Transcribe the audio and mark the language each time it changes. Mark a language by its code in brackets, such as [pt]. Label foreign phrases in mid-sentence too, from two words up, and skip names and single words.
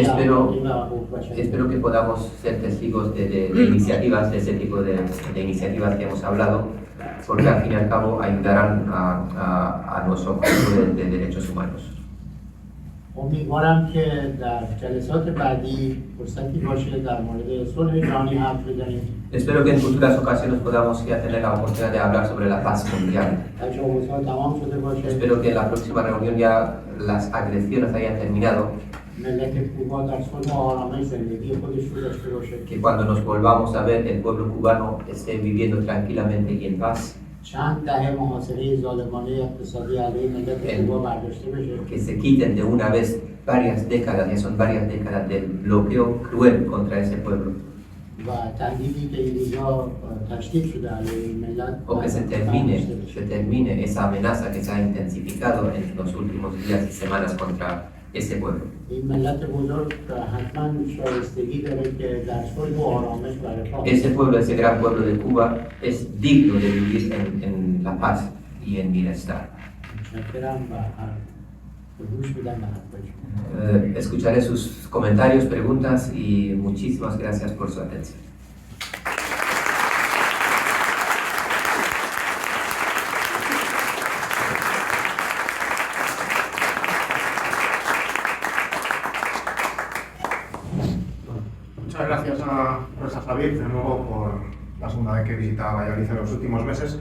[es] Espero, [fa] اخلاقی و حقوق بشری [es] espero que podamos ser testigos de iniciativas, de ese tipo de iniciativas que hemos hablado, porque al fin y al cabo ayudarán a nuestro objetivo de derechos humanos. [fa] امیدوارم که در جلسات بعدی فرصتی باشه در مورد صلح جهانی حرف بزنیم. [es] Espero que en futuras ocasiones podamos ya tener la oportunidad de hablar sobre la paz mundial. [fa] تجاوزها تمام شده باشه. [es] Espero que en la próxima reunión ya las agresiones hayan terminado, [fa] ملت کوبا در صلح و آرامش زندگی خودش رو داشته باشه. [es] que cuando nos volvamos a ver el pueblo cubano esté viviendo tranquilamente y en paz, [fa] چند دهه محاصره ظالمانه اقتصادی علیه ملت کوبا برداشته بشه. [es] que se quiten de una vez varias décadas, ya son varias décadas del bloqueo cruel contra ese pueblo, [fa] و تهدیدی که این روزا تشدید شده علیه این ملت [es] o que se termine esa amenaza que se ha intensificado en los últimos días y semanas contra ese pueblo. [fa] این ملت بزرگ حتما شایستگی داره که در صلح و آرامش و رفاه. [es] Ese pueblo, ese gran pueblo de Cuba, es digno de vivir en la paz y en bienestar. [fa] متشکرم و گوش میدم به حرفایشون. [es] Escucharé sus comentarios, preguntas y muchísimas gracias por su atención. Muchas gracias a Rosa Javier, de nuevo, por la segunda vez que visita Valladolid en los últimos meses.